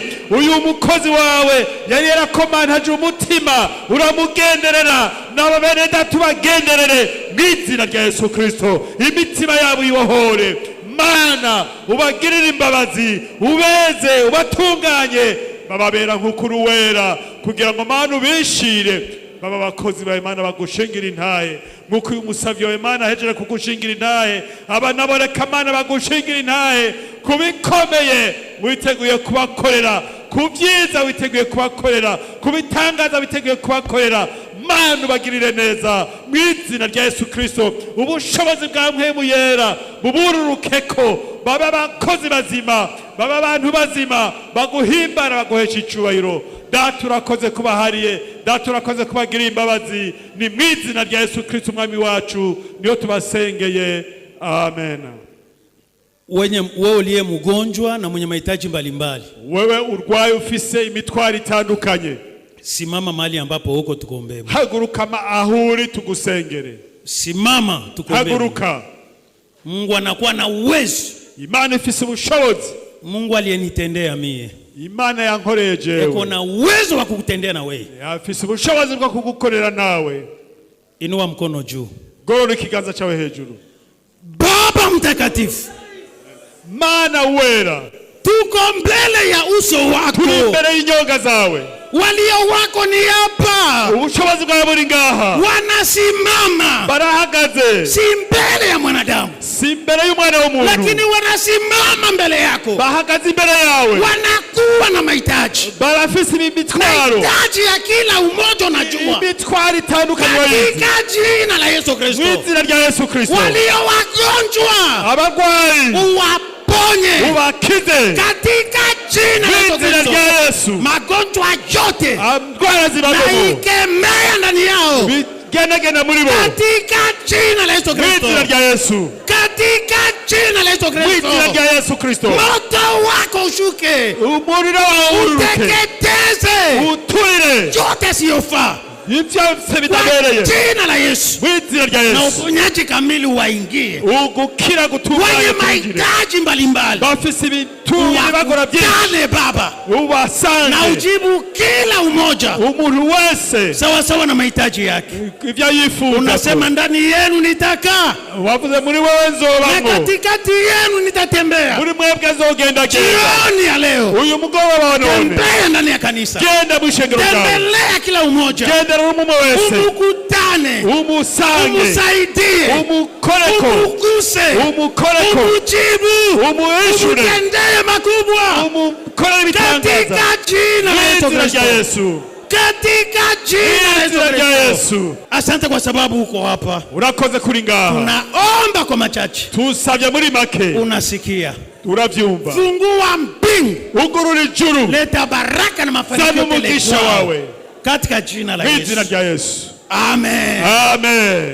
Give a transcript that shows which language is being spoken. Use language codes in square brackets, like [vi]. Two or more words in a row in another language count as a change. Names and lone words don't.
[rn] Uyu mukozi wawe yari yarakomantaje umutima, uramugenderera nabo bene data ubagenderere mw'izina rya Yesu Kristo. Imitima yabo ibohore Mana, ubagirire imbabazi, ubeze, ubatunganye, bababera nk'ukuru wera kugira ngo Mana ubishire. Baba bakozi ba Imana bagushingira intahe nk'uko uyu musavyi wa Imana ahejeje kugushingira intahe, aba nabo reka Mana bagushingira intahe kubikomeye witeguye kubakorera, kubyiza witeguye kubakorera, kubitangaza witeguye kubakorera. Mana ubagirire neza mw'izina rya Yesu Kristo. Ubushobozi bwa mpwemu yera bubururukeko, baba abakozi bazima, baba abantu bazima baguhimbara baguhesha icubahiro. Data urakoze kubahariye, data urakoze kubagirira imbabazi, ni mw'izina rya Yesu Kristo umwami wacu niyo tubasengeye, amen. [sw] Wewe uliye mgonjwa na mwenye mahitaji mbalimbali, [rn] wewe urwaye ufise imitwaro itandukanye, [sw] simama mahali ambapo uko tukuombee. [rn] Haguruka ahuri tugusengere. [sw] Simama tukuombee. [rn] Haguruka. [sw] Mungu anakuwa na uwezo. [rn] Imana ifise ubushobozi. [sw] Mungu aliyenitendea mie, [rn] Imana yankoreye jewe, [sw] yuko na uwezo wa kukutendea na wewe. [rn] Afise ubushobozi bwo kugukorera nawe. [sw] Inua mkono juu. [rn] Gorora ikiganza cyawe hejuru. [sw] Baba mtakatifu, [rn] Mana wera, [sw] tuko mbele ya uso wako. [rn] Turi mbele y'inyonga zawe. [sw] Walio wako ni hapa. [rn] Ubushobozi bwawe buri ngaha. [sw] Wanasimama. [rn] Barahagaze. [sw] Si mbele ya mwanadamu, [rn] si mbele y'umwana w'umuntu, [sw] lakini wanasimama mbele yako. [rn] Bahagaze imbere yawe. [sw] Wanakuwa na mahitaji. [rn] Barafise imitwaro. [sw] Mahitaji ya kila umoja unajua. [rn] Imitwaro itandukanye wayizi. [sw] Katika jina la Yesu Kristo. [rn] Mw'izina rya Yesu Kristo. [sw] Walio wagonjwa, [rn] abagwayi, uwaponye. Ubakize. [sw] Katika jina la Yesu. Magonjwa yote na ikemea ndani yao. [rn] Gena muri bo. [sw] Katika jina la Yesu Kristo. [rn] Mw'izina rya Yesu. [sw] Katika jina la Yesu Kristo. [rn] Mw'izina rya Yesu Kristo. [sw] Moto wako ushuke. [rn] Umuriro wawe uruke. Uteketeze. Uturire. [sw] Yote siyofaa. [rn] bitabereye [sw] jina la Yesu [rn] mw'izina rya na Yesu [sw] uponyaji kamili waingie [rn] ugukira gutunganye [sw] wenye mahitaji mbalimbali [rn] bafise ibitunga bagora byinshi [sw] Baba [rn] ubasange [sw] na ujibu kila umoja [rn] umuntu wese [sw] sawa sawa na mahitaji yake [rn] ivyo yifuza. [sw] Unasema ndani yenu nitakaa, [rn] wavuze muri wewe nzobamo, [sw] na katikati yenu nitatembea. [rn] muri mwebwe nzogenda genda. [sw] Jioni ya leo [rn] uyu mugoroba wa none [sw] tembea ndani ya kanisa, [rn] genda mwishengero ryawe, [sw] tembelea kila umoja, [rn] genda rumwe wese [sw] umukutane, [rn] umusange, [sw] umusaidie, [rn] umukoreko, umuguse, umukoreko, [sw] umujibu, [rn] umuishure, [sw] umutendee makubwa, [rn] umukorere ibitangaza [sw] katika jina la Yesu, katika jina la Yesu. Asante kwa sababu uko hapa. [rn] Urakoze kuri ngaha. [sw] Tunaomba kwa machache, [rn] tusavye muri make, [sw] unasikia, [rn] uravyumva. [sw] Fungua mbingu, [rn] ugurura ijuru, [sw] leta baraka na mafanikio [rn] umugisha wawe [sw] katika jina la Yesu. Yesu. Amen. Amen.